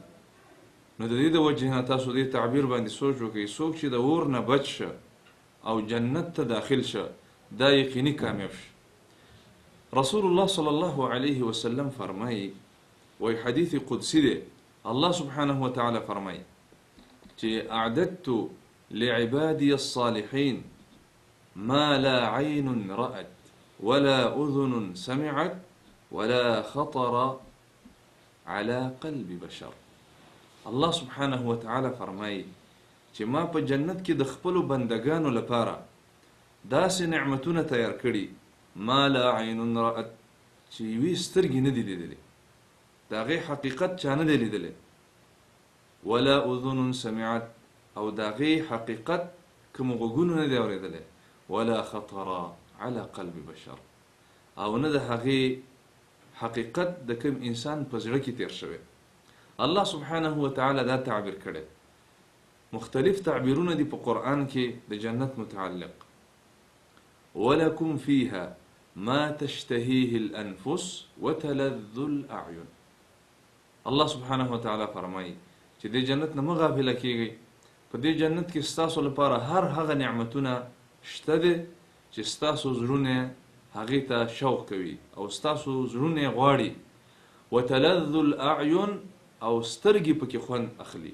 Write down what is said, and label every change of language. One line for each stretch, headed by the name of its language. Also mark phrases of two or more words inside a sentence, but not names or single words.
Pashto: نو د دې د وجه نه تاسو دې تعبیر باندې سوچ وکئ. څوک چې د اور نه بچ شه او جنت ته داخل شه، دا یقیني کامیاب شه.
Arabic: رسول الله صلی الله علیه وسلم
Pashto: فرمایي، وی حدیث قدسی دی،
Arabic: الله سبحانه وتعالى
Pashto: فرمایي چې
Arabic: اعددت لعبادي الصالحين ما لا عين رأت ولا أذن سمعت ولا خطر على قلب بشر. الله سبحانه وتعالى
Pashto: فرمایي چې ما په جنت کې د خپلو بندگانو لپاره داسې نعمتونه تیار کړي،
Arabic: ما لا عین رأت،
Pashto: چې یوې سترګې نه دي لیدلې، د هغې حقیقت چا نه دی لیدلی،
Arabic: ولا اذن سمعت،
Pashto: او د هغې حقیقت کوم غوږونو نه دی اورېدلی،
Arabic: ولا خطر على قلب بشر،
Pashto: او نه د هغې حقیقت د کوم انسان په زړه کې تیر شوی.
Arabic: الله سبحانه وتعالى
Pashto: دا تعبیر کړی. مختلف تعبیرونه دي په قرآن کې د جنت متعلق.
Arabic: ولكم فيها ما تشتهيه الأنفس وتلذ الأعين. الله سبحانه وتعالى
Pashto: فرمایي چې د جنت نه مه غافله کیږئ. په دې جنت کې ستاسو لپاره هر هغه نعمتونه شته دي چې ستاسو زړونه هغې ته شوق کوي او ستاسو زړونه غواړي.
Arabic: وتلذ الأعين،
Pashto: او سترګې پکې خوند اخلي.